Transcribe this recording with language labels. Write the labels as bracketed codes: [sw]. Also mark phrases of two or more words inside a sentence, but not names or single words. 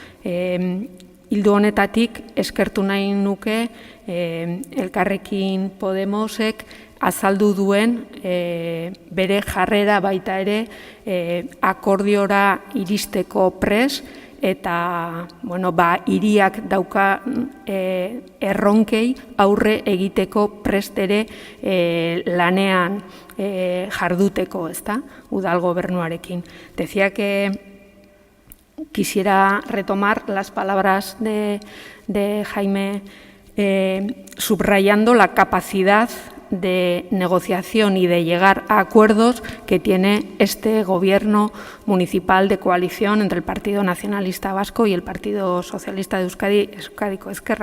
[eu] Ildo honetatik eskertu nahi nuke Elkarrekin Podemosek azaldu duen bere jarrera baita ere akordiora iristeko pres eta hiriak dauka erronkei aurre egiteko prest ere lanean jarduteko, ezta, udal gobernuarekin. [es] Decía que quisiera retomar las palabras de Jaime subrayando la capacidad de negociación y de llegar a acuerdos que tiene este gobierno municipal de coalición entre el Partido Nacionalista Vasco y el Partido Socialista de Euskadi, Euskadiko Ezkerra.